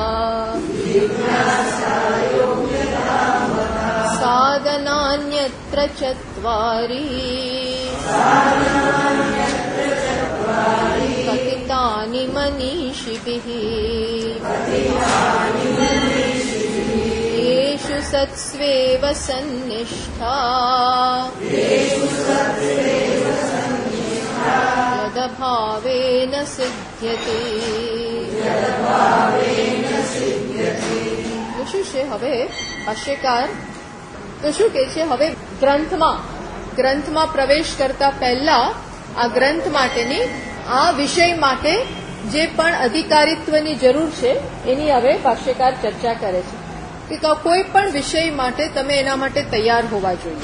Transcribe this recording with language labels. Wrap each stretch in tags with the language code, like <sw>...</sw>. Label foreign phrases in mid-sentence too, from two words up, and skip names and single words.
<sa>साधनान्यत्र चत्वारि कथितानि मनीषिभिः येषु सत्स्वेव सन्निष्ठा यदभावेन सिद्ध्यति।</sa> <gu>શું છે હવે ભાષ્યકાર તો શું કહે છે, હવે ગ્રંથમાં પ્રવેશ કરતા પહેલા આ ગ્રંથ માટેની, આ વિષય માટે જે પણ અધિકારીત્વની જરૂર છે એની હવે ભાષ્યકાર ચર્ચા કરે છે કે કોઈ પણ વિષય માટે તમે એના માટે તૈયાર હોવા જોઈએ.</gu>